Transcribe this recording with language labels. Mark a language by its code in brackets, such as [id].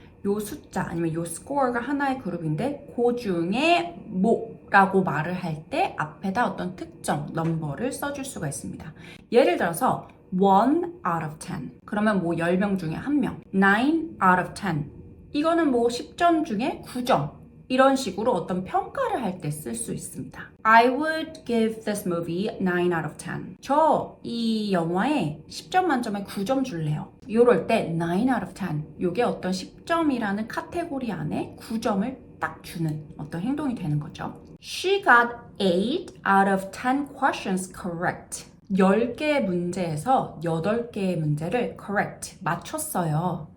[ko] 요 숫자 아니면 요 score가 하나의 그룹인데 그 중에 뭐라고 말을 할 때 앞에다 어떤 특정 넘버를 써줄 수가 있습니다. 예를 들어서 [en] 1 out of 10 [ko] 그러면 뭐 10명 중에 1명 [en] 9 out of 10 [ko] 이거는 뭐 10점 중에 9점 이런 식으로 어떤 평가를 할 때 쓸 수 있습니다. [en] I would give this movie 9 out of 10. [ko] 저 이 영화에 10점 만점에 9점 줄래요. 이럴 때 [en] 9 out of 10. [ko] 이게 어떤 10점이라는 카테고리 안에 9점을 딱 주는 어떤 행동이 되는 거죠. [en] She got 8 out of 10 questions correct. [ko] 10개의 문제에서 8개의 문제를 correct, 맞췄어요.